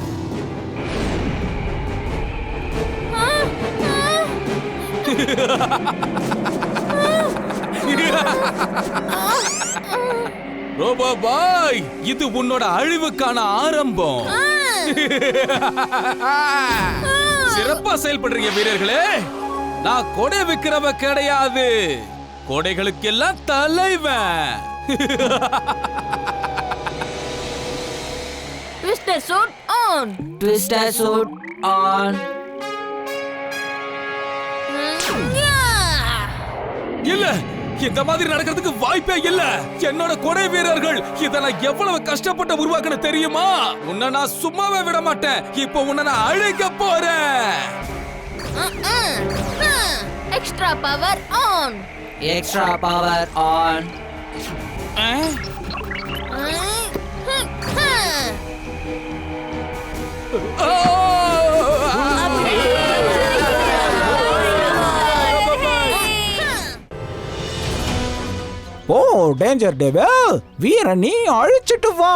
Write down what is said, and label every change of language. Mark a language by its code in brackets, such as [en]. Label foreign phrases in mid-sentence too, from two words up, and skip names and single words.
[ta] ரோபோ பாய், இது உன்னோட அழிவுக்கான ஆரம்பம். சிறப்பா செயல்படுறீங்க வீரர்களே. நான் கொடை விக்கிறவ கிடையாது, கொடைகளுக்கெல்லாம் தலைவன். [en] Twister suit on. Twister suit on. [ta] இல்ல, இந்த மாதிரி நடக்கிறதுக்கு வாய்ப்பே இல்ல. என்னோட கொடை வீரர்கள் இதெல்லாம் எவ்வளவு கஷ்டப்பட்டு உருவாக்குன தெரியுமா? உன்னை நான் சும்மாவே விட மாட்டேன். இப்போ உன்னை நான் அழிக்க போறேன். [en] Extra power on. Extra power on. [ta] ஓ டேஞ்சர் டேவல், வீர நீ அழிச்சிட்டு வா.